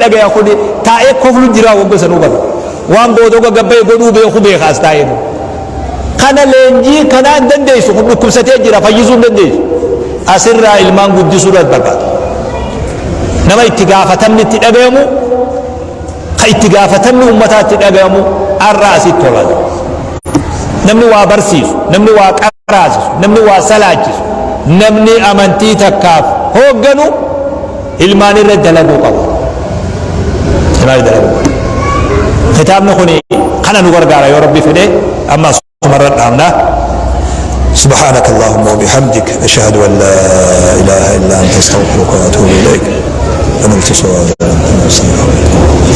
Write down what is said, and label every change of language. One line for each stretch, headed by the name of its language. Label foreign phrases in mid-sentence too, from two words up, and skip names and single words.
Oromo: dhagaya kuni taa'ee koflu jiraa wagga sanuu qaba waan booda gabbaa'e godhuu beeku beekaas taa'ee kana leenjii kanaan dandeessu kun dhukkubsatee jira fayyisuu hin dandeessu asirraa ilmaan guddisuudhaaf barbaada nama itti gaafatamni itti dhagayamu ka itti gaafatamni uummataa itti dhagayamu arraa asitti tolata namni waa barsiisu namni waa qaraasisu namni waa salaachisu namni amantii takkaaf hoogganu ilmaan irra dalaguu qabu kitaabni kun kana nu gargaara yoo rabbi fedhe amma
Arabic: مرة عمنا سبحانك اللهم وبحمدك أشهد أن لا إله إلا أنت أستغفرك وأتوب إليك.